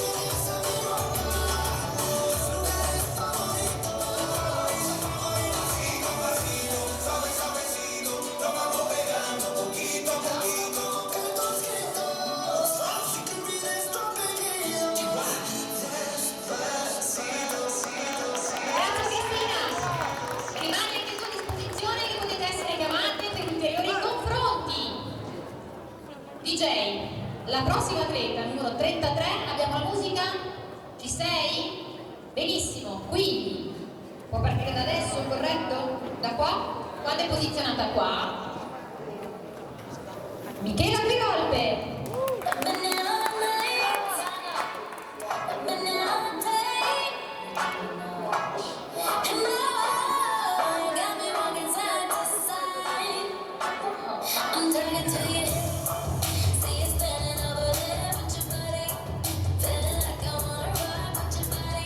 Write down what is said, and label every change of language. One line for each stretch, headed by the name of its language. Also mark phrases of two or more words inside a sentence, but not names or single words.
Spanish: Esa mi boca, los lugares favoritos. Pasito a pasito, suave suavecito, nos vamos pegando poquito a poquito. Cantos gritos, si te olvides tu apellido.
Italian: Grazie Cristina! Rimane anche a sua disposizione che potete essere chiamate per ulteriori confronti. DJ, la prossima atleta, numero 33, abbiamo la musica? Ci sei? Benissimo, quindi può partire da adesso, corretto? Da qua? Quando è posizionata qua? Michela Pigolpe!
English: I'm turning to you. See you standing over there with your body, feeling like I wanna ride with your body.